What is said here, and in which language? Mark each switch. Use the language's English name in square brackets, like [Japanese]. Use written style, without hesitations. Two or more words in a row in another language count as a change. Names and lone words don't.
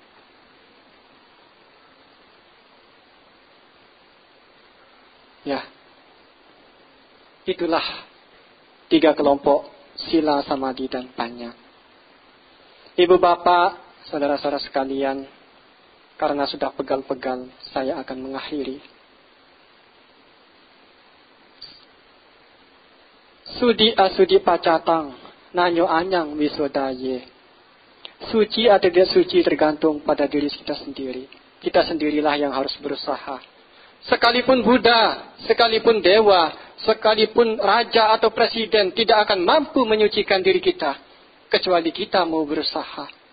[Indonesian] Ya, itulah 3 kelompok sila, samadhi, dan panya. Ibu bapak, saudara-saudara sekalian, karena sudah pegal-pegal, saya akan mengakhiri. [Pali] Sudi asudi pacatang, nanyo anyang wisodaye. [Indonesian] Suci atau tidak suci tergantung pada diri kita sendiri. Kita sendirilah yang harus berusaha. Sekalipun Buddha, sekalipun Dewa, sekalipun Raja atau Presiden tidak akan mampu menyucikan diri kita, kecuali kita mau berusaha.